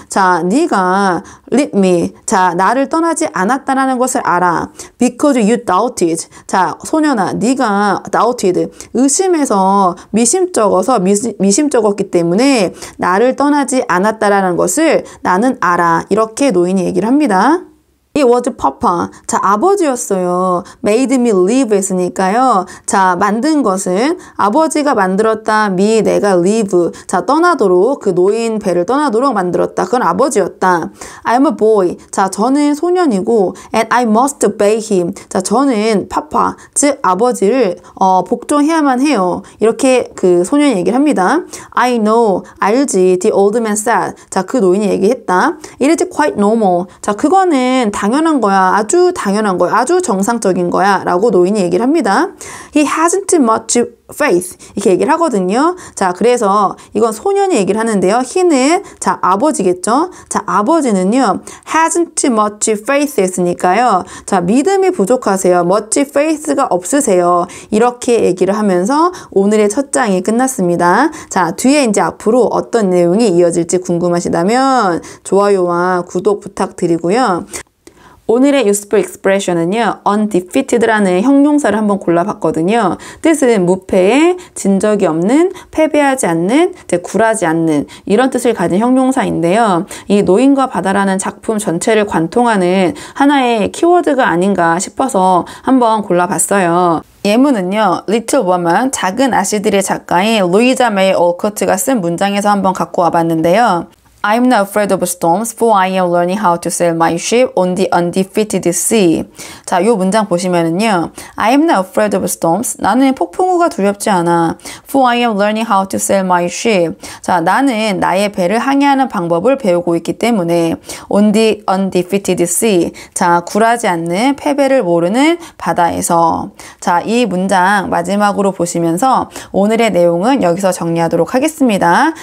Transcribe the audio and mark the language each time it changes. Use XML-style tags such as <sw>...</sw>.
<ko>자, 네가</ko> <en>leave me.</en> <ko>자, 나를 떠나지 않았다라는 것을 알아.</ko> <en>Because you doubted.</en> <ko>자, 소년아, 네가</ko> <en>doubted.</en> <ko>의심해서 미심쩍었기 때문에 나를 떠나지 않았다라는 것을 나는 알아. 이렇게 노인이 얘기를 합니다.</ko> <en>It was papa.</en> <ko>자, 아버지였어요.</ko> <en>Made me live</en> <ko>했으니까요. 자, 만든 것은 아버지가 만들었다.</ko> <en>me,</en> <ko>내가</ko> <en>live.</en> <ko>자, 떠나도록, 그 노인 배를 떠나도록 만들었다. 그건 아버지였다.</ko> <en>I'm a boy.</en> <ko>자, 저는 소년이고</ko> <en>and I must obey him.</en> <ko>자, 저는 papa, 즉 아버지를 복종해야만 해요. 이렇게 그 소년이 얘기를 합니다.</ko> <en>I know.</en> <ko>알지.</ko> <en>The old man said.</en> <ko>자, 그 노인이 얘기했다.</ko> <en>It is quite normal.</en> <ko>자, 그거는 당연한 거야. 아주 당연한 거야. 아주 정상적인 거야. 라고 노인이 얘기를 합니다.</ko> <en>He hasn't much faith.</en> <ko>이렇게 얘기를 하거든요. 자, 그래서 이건 소년이 얘기를 하는데요. he는 자, 아버지겠죠? 자, 아버지는요.</ko> <en>hasn't much faith</en> <ko>했으니까요. 자, 믿음이 부족하세요. much faith가 없으세요. 이렇게 얘기를 하면서 오늘의 첫 장이 끝났습니다. 자, 뒤에 이제 앞으로 어떤 내용이 이어질지 궁금하시다면 좋아요와 구독 부탁드리고요. 오늘의 useful expression은요. undefeated라는 형용사를 한번 골라봤거든요. 뜻은 무패에 진 적이 없는, 패배하지 않는, 굴하지 않는 이런 뜻을 가진 형용사인데요. 이 노인과 바다라는 작품 전체를 관통하는 하나의 키워드가 아닌가 싶어서 한번 골라봤어요. 예문은요. Little Woman, 작은 아씨들의 작가인 루이자 메이 올코트가 쓴 문장에서 한번 갖고 와봤는데요.</ko> <en>I'm not afraid of storms, for I am learning how to sail my ship on the undefeated sea.</en> <ko>자, 요 문장 보시면은요.</ko> <en>I'm not afraid of storms.</en> <ko>나는 폭풍우가 두렵지 않아.</ko> <en>For I am learning how to sail my ship.</en> <ko>자, 나는 나의 배를 항해하는 방법을 배우고 있기 때문에</ko> <en>on the undefeated sea.</en> <ko>자, 굴하지 않는 패배를 모르는 바다에서. 자, 이 문장 마지막으로 보시면서 오늘의 내용은 여기서 정리하도록 하겠습니다.</ko>